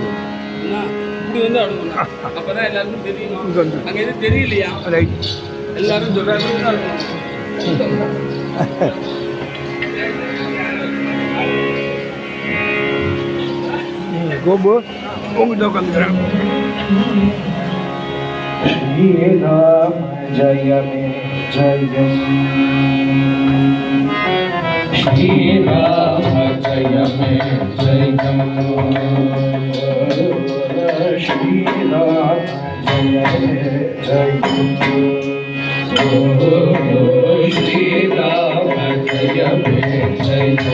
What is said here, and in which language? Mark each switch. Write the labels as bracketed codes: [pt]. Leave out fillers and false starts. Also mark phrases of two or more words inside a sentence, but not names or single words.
[ta] இப்படி வந்து அடங்கணும். அப்பதான் எல்லாருக்கும் தெரியும். அங்க எதுவும் தெரியலையா? எல்லாரும் சொல்றாங்க. கோபு உங்ககிட்ட உட்காந்துக்கிறேன். [sa] श्रीराम जय मे जयम् श्रीराम जय मे जयम् श्रीराम जय मे जयम् श्रीराम जय मे जय